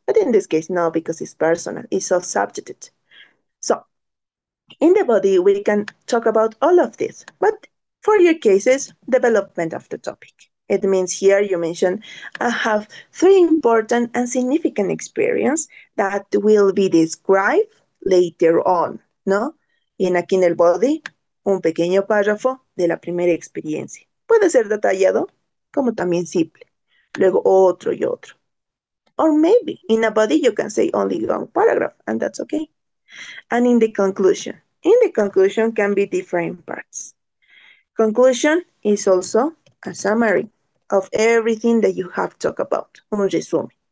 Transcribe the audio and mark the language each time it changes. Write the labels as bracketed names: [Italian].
[English] But in this case, no, because it's personal, it's self-subjected. So, in the body, we can talk about all of this. But for your cases, development of the topic. It means here you mention, I have 3 important and significant experience that will be described later on, ¿no? [Spanish] Y aquí en el body, un pequeño párrafo de la primera experiencia. Puede ser detallado como también simple. Luego otro y otro. [English] Or maybe in a body you can say only one paragraph and that's okay. And in the conclusion can be different parts. Conclusion is also a summary of everything that you have talked about, [Spanish] un resumen.